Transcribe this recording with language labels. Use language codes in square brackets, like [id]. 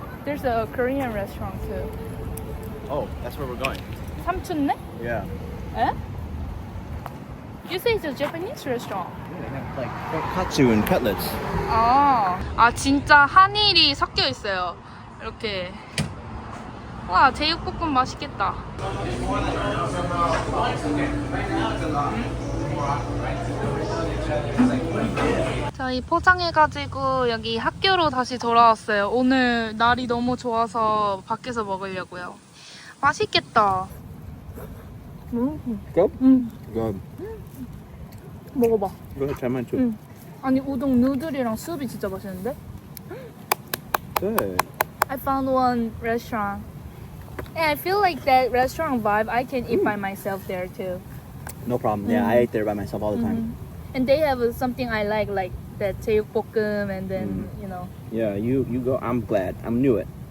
[en] There's a Korean restaurant too. Oh, that's where we're going. [ko] 삼춘내? [en] Yeah. Eh? You say it's a Japanese restaurant. Yeah, they have like katsu and cutlets. [ko] 아 진짜 한일이 섞여 있어요. 이렇게. 와, 제육볶음 맛있겠다. 저희 포장해가지고 여기 학교로 다시 돌아왔어요. 오늘 날이 너무 좋아서 밖에서 먹으려고요. 맛있겠다. [en] Go? Go. [ko] 먹어봐. [en] Go ahead, try mine too. [ko] 아니 우동 누들이랑 수업이 진짜 맛있는데? [en] Good. I found one restaurant. And I feel like that restaurant vibe, I can eat by myself there too. No problem. Yeah, I ate there by myself all the time. And they have something I like that 제육볶음 and then, you know. Yeah, you go. I'm glad. I knew it.